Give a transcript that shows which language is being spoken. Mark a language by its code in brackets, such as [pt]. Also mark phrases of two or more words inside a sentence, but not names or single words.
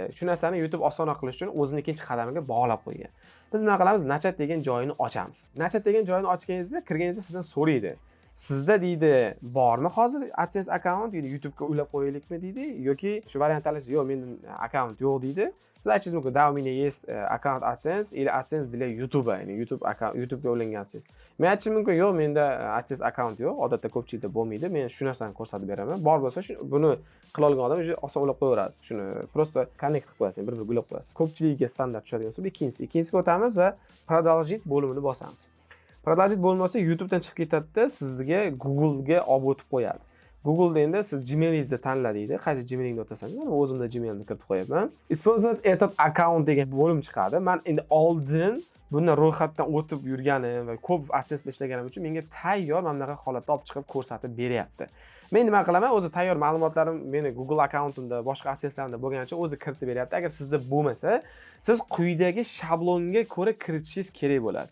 [uz] Shu narsani YouTube oson qilish uchun o'zining ikkinchi qadamiga bog'lab qo'ygan. Biz nima qilamiz? Nachat degan joyini ochamiz. Nachat degan joyini ochganingizda, kirganingizda sizdan so'raydi. Sizda deydi, bormi hozir AdSense akkaunt, ya'ni YouTube'ga ulab qo'yaylikmi deydi, yoki shu variant tanlasiz, yo'q, menda akkaunt yo'q deydi. Siz aytishingiz mumkin, [ru] да, у меня есть аккаунт AdSense или AdSense для YouTube, [uz] ya'ni YouTube'ga ulangan AdSense. Men aytishim mumkin, yo'q, menda AdSense akkaunt yo'q, odatda ko'pchilikda bo'lmaydi. Men shu narsani ko'rsatib beraman. Bor bo'lsa, buni qila olgan odam o'zi oson ulab qo'yaveradi. Shuni prosta connect qilib qo'yasiz, bir-biriga ulab qo'yasiz. Ko'pchiligiga standart tushadigan usul ikkinchisiga o'tamiz va продолжить bo'limini bosamiz. Продолжить bo'lmasa bo'lsa YouTube'dan chiqib ketadi-da, sizga Google'ga olib o'tib qo'yadi. Google'da endi siz Gmail'ingizni tanla deydi. Qaysi Gmail'ingni o'tasangiz, men o'zimda Gmail'ni kiritib qo'yaman. [ru] Использовать этот аккаунт [uz] degan bo'lim chiqadi. Men endi oldin bundan ro'yxatdan o'tib yurganim va ko'p AdSense ishlaganim uchun menga tayyor mana bunaqa holatda olib chiqib ko'rsatib beryapti. Men nima qilaman? O'zi tayyor ma'lumotlarim meni Google akkauntimda, boshqa AdSense'larimda bo'lganicha o'zi kiritib beryapti. Agar sizda bo'lmasa, siz quyidagi shablonga ko'ra kiritishingiz kerak bo'ladi.